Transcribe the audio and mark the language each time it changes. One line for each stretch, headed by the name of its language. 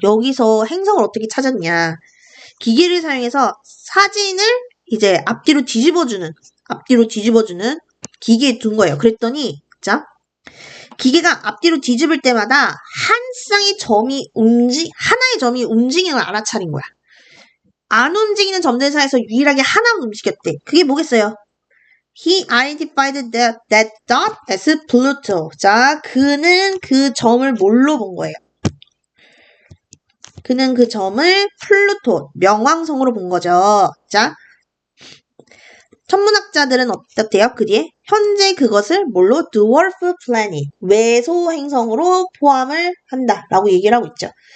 Korean: 여기서 행성을 어떻게 찾았냐. 기계를 사용해서 사진을 이제 앞뒤로 뒤집어주는 기계에 둔 거예요. 그랬더니, 자, 기계가 앞뒤로 뒤집을 때마다 하나의 점이 움직이는 걸 알아차린 거야. 안 움직이는 점들 사이에서 유일하게 하나만 움직였대. 그게 뭐겠어요?
English: He identified that dot as Pluto.
Korean: 자, 그는 그 점을 뭘로 본 거예요? 그는 그 점을 플루토, 명왕성으로 본 거죠. 자, 천문학자들은 어떻대요? 그 뒤에 현재 그것을 뭘로? Dwarf planet, 외소 행성으로 포함을 한다라고 얘기를 하고 있죠.